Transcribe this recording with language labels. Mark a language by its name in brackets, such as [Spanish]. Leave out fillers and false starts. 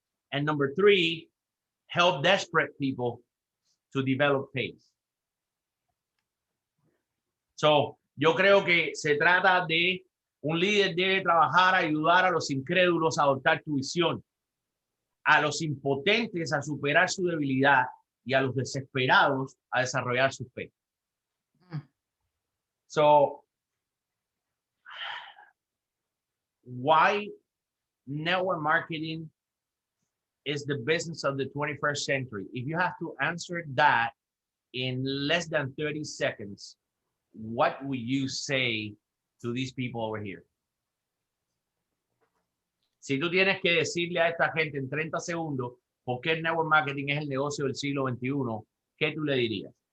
[English] And number 3, help desperate people to develop pace. [Spanish] So, yo creo que se trata de un líder debe trabajar, ayudar a los incrédulos a adoptar tu visión, a los impotentes a superar su debilidad y a los desesperados a desarrollar su fe. [English] So, why network marketing is the business of the 21st century? If you have to answer that in less than 30 seconds, what would you say to these people over here. [Spanish] Si tú tienes que decirle a esta gente en 30 segundos por qué el network marketing es el negocio del siglo XXI, ¿qué tú le dirías?